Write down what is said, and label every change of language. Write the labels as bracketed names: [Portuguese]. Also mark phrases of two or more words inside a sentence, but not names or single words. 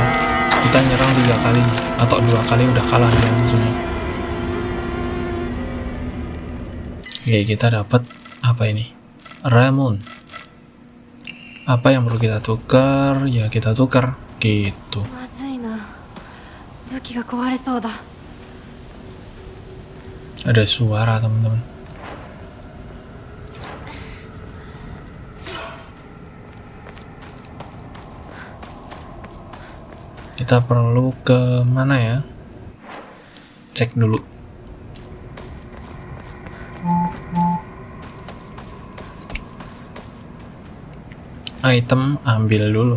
[Indonesian] Kita nyerang 3 kali atau 2 kali udah kalah dia musuhnya. Oke, kita dapat apa ini? Ramon. Apa yang perlu kita tukar? Ya kita tukar gitu. [Japanese] まずいな。武器が壊れそうだ。 [Indonesian] Ada suara teman-teman. Kita perlu ke mana ya? Cek dulu. Item ambil dulu.